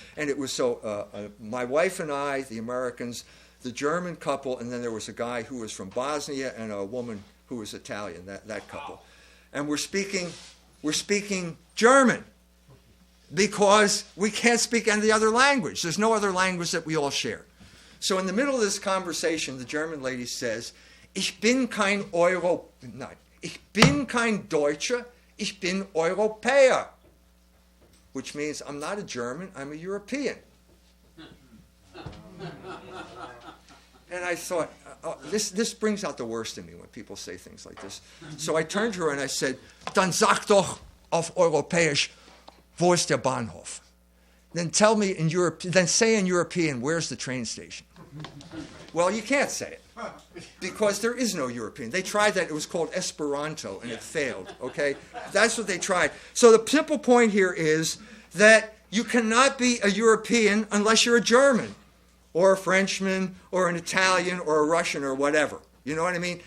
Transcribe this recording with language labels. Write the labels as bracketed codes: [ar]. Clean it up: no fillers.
[en] And it was my wife and I, the Americans, the German couple, and then there was a guy who was from Bosnia and a woman who was Italian, that couple. And we're speaking German because we can't speak any other language. There's no other language that we all share. So in the middle of this conversation, the German lady says, [de] Ich bin kein ich bin kein Deutscher, ich bin Europäer. [en] Which means I'm not a German, I'm a European. And I thought, this brings out the worst in me when people say things like this. So I turned to her and I said, [de] Dann sag doch auf Europäisch, wo ist der Bahnhof? [en] Then tell me in then say in European, where's the train station? Well, you can't say it because there is no European. They tried that. It was called Esperanto, and it failed, okay? That's what they tried. So the simple point here is that you cannot be a European unless you're a German or a Frenchman or an Italian or a Russian or whatever. You know what I mean?